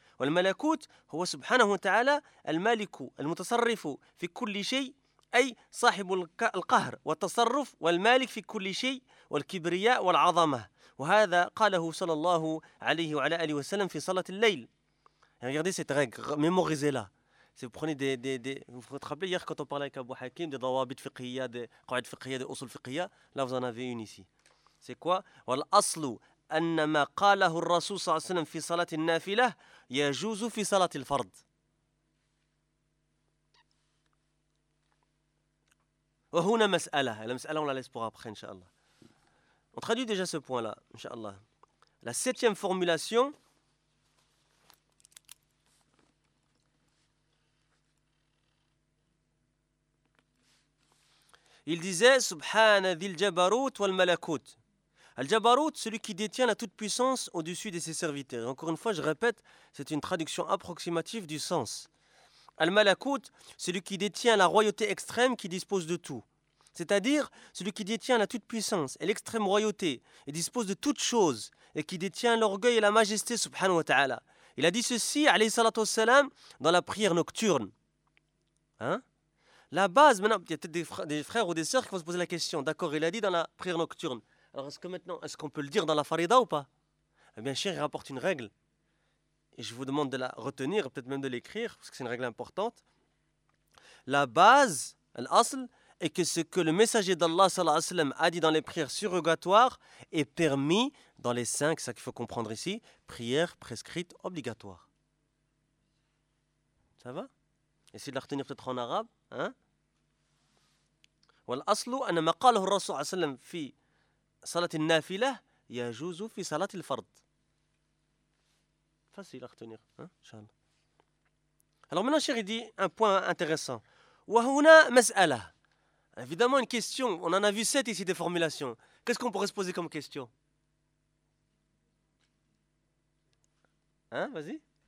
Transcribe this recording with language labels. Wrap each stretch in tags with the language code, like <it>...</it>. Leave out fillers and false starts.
<ar>والملكوت هو سبحانه وتعالى المالك المتصرف في كل شيء أي صاحب القهر والتصرف والمالك في كل شيء والكبرياء والعظمة وهذا قاله صلى الله عليه وعلى آله وسلم في صلاة الليل.</ar> <fr>Regardez cette règle, mémorisez-la. Si vous prenez vous vous rappelez hier quand on parlait avec Abu Hakim des dawabit fiqhiyya, des qawaid fiqhiyya, des usul fiqhiyya, là vous en avez une ici. C'est quoi?</fr> <ar>والأصل أن ما قاله الرسول صلى الله عليه وسلم في صلاة النافلة يجوز في صلاة الفرض. وهنا مسألة.</ar> <fr>La مسألة on la laisse pour après, inshallah. On traduit déjà ce point-là, inshallah. La septième formulation. Il disait</fr> <ar>سبحان ذي الجبروت والملكوت.</ar> <fr>Al-Jabarut, celui qui détient la toute-puissance au-dessus de ses serviteurs. Et encore une fois, je répète, c'est une traduction approximative du sens. Al-Malakut, celui qui détient la royauté extrême qui dispose de tout. C'est-à-dire, celui qui détient la toute-puissance et l'extrême royauté et dispose de toutes choses et qui détient l'orgueil et la majesté, subhanahu wa ta'ala. Il a dit ceci, alayhi salatu wassalam, dans la prière nocturne. Hein ? La base, maintenant, il y a peut-être des frères ou des sœurs qui vont se poser la question. D'accord, il a dit dans la prière nocturne. Alors, est-ce que maintenant, est-ce qu'on peut le dire dans la Farida ou pas ? Eh bien, cher, il rapporte une règle. Et je vous demande de la retenir, peut-être même de l'écrire, parce que c'est une règle importante. La base, l'asl, est que ce que le messager d'Allah, sallallahu alayhi wa sallam, a dit dans les prières surrogatoires est permis dans les cinq, c'est ça qu'il faut comprendre ici, prières prescrites obligatoires. Ça va ? Essayez de la retenir peut-être en arabe.</fr> <ar>Hein ? Wal-aslu anna ma qalahu rasul sallallahu alayhi wa sallam fi... صلاة النافلة يجوز في صلاة الفرض.</ar> <fr>Facile à retenir, hein? Alors maintenant, chéri, dit un point intéressant.</fr> <ar>وَهُنَا مَسْأَلَ.</ar> <fr>Évidemment, une question. On en a vu sept ici des formulations. Qu'est-ce qu'on pourrait se poser comme question? Hein, vas-y.</fr>